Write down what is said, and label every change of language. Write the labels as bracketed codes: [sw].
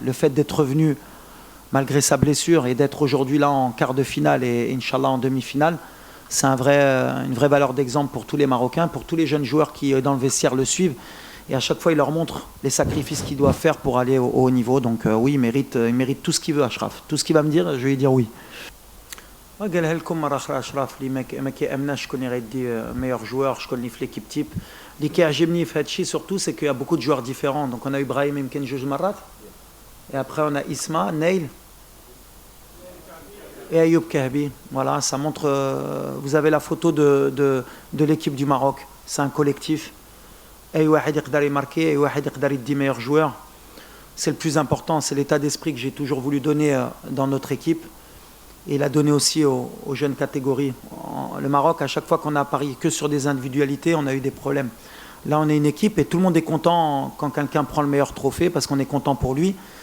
[fr] Le fait d'être revenu malgré sa blessure et d'être aujourd'hui là en quart de finale et Inch'Allah en demi-finale, c'est une vraie valeur d'exemple pour tous les Marocains, pour tous les jeunes joueurs qui, dans le vestiaire, le suivent. Et à chaque fois, il leur montre les sacrifices qu'ils doivent faire pour aller au haut niveau. Donc oui, il mérite tout ce qu'il veut, Achraf. Tout ce qu'il va me dire, je vais lui dire oui. [ar] قالها لكم مرة أخرى أشرف اللي ما كيأمناش شكون يغيدي [fr] meilleur joueur, [ar] شكون اللي في [fr] l'équipe type. [ar] اللي كيعجبني في هادشي [fr] surtout c'est qu'il y a beaucoup de joueurs différents. Donc on a eu Brahim [ar] يمكن جوج مرات. [fr] Et après on a Isma, Neil et Ayoub Kahbi. Voilà, ça montre. Vous avez la photo de l'équipe du Maroc. C'est un collectif. [ar] أي واحد يقدر يماركي أي واحد يقدر يدي [fr] meilleur joueur. C'est le plus important, c'est l'état d'esprit que j'ai toujours voulu donner dans notre équipe. Et il a donné aussi aux jeunes catégories. Le Maroc, à chaque fois qu'on a parié que sur des individualités, on a eu des problèmes. Là, on est une équipe et tout le monde est content quand quelqu'un prend le meilleur trophée parce qu'on est content pour lui.